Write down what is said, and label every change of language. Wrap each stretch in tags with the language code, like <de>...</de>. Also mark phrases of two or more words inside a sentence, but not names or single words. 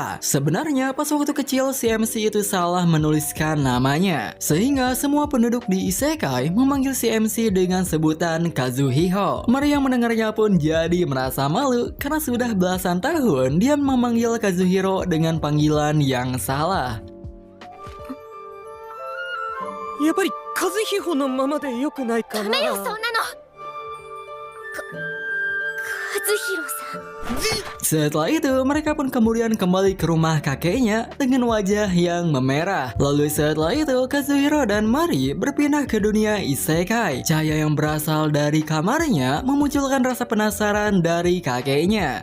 <id>Sebenarnya pas waktu kecil si MC itu salah menuliskan namanya, sehingga semua penduduk di Isekai memanggil si MC dengan sebutan Kazuhiho. Mari yang mendengarnya pun jadi merasa malu karena sudah belasan tahun dia memanggil Kazuhiro dengan panggilan yang salah.</id> <ja>やっぱり和彦のままでよくないかな。ダメよそんなの。和弘さん。</ja> <id>Setelah itu, mereka pun kemudian kembali ke rumah kakeknya dengan wajah yang memerah. Lalu setelah itu, Kazuhiro dan Mari berpindah ke dunia Isekai. Cahaya yang berasal dari kamarnya memunculkan rasa penasaran dari kakeknya.</id>